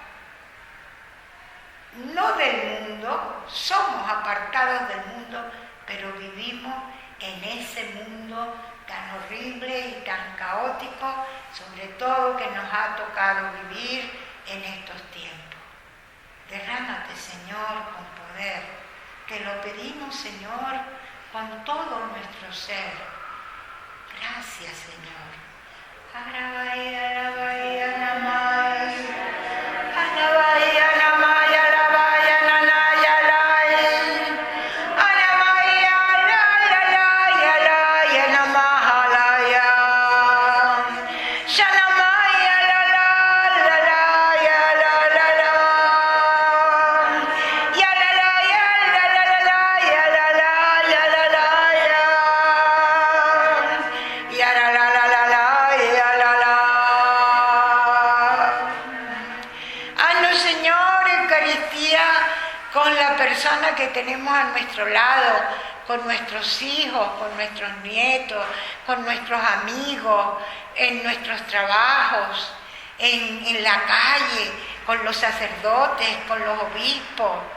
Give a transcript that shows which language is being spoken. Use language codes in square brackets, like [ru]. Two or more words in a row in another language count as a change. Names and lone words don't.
[es] no del mundo, somos apartados del mundo, pero vivimos en ese mundo tan horrible y tan caótico, sobre todo que nos ha tocado vivir en estos tiempos. Derrámate, Señor, con poder. Te lo pedimos, Señor, con todo nuestro ser. Gracias, Señor. Alabaya, alabaya, namai. Alabaya, namai, alabaya, nanaya, alay. Alabaya, alaya, alaya, namahalaya. Shanamaya, alala, alaya, alala. Yalalaya, alalaya, alalaya, alalaya. Haznos, Señor, Eucaristía con la persona que tenemos a nuestro lado, con nuestros hijos, con nuestros nietos, con nuestros amigos, en nuestros trabajos, en la calle, con los sacerdotes, con los obispos,